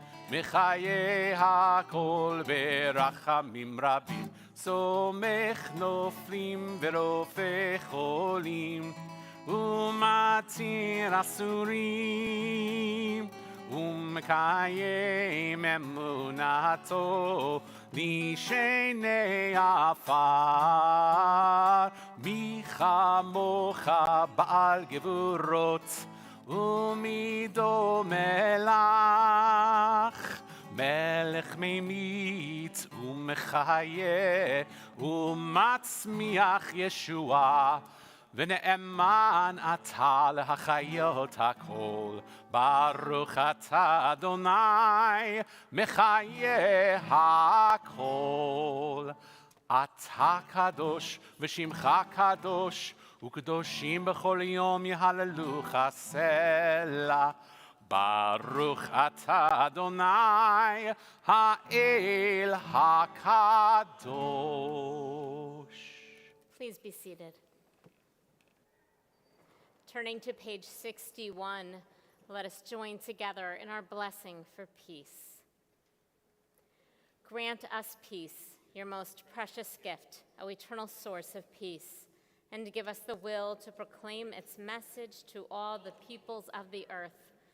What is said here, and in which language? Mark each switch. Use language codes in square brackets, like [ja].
[he] Mechaye hakol berachamim rabim, סומך נופלים ורופא חולים ומתיר אסורים ומקיים אמונתו לשני עפר. מי כמוך בעל גבורות ומי דומה לך, מלך ממית ומחיה ומצמיח ישועה, ונאמן אתה להחיות הכל. ברוך אתה אדוני מחיה הכל. אתה קדוש ושמך קדוש, וקדושים בכל יום יהללוך סלה. ברוך אתה אדוני האל הקדוש. [en] Please be seated. Turning to page 61, let us join together in our blessing for peace. Grant us peace, your most precious gift, O eternal source of peace, and give us the will to proclaim its message to all the peoples of the earth.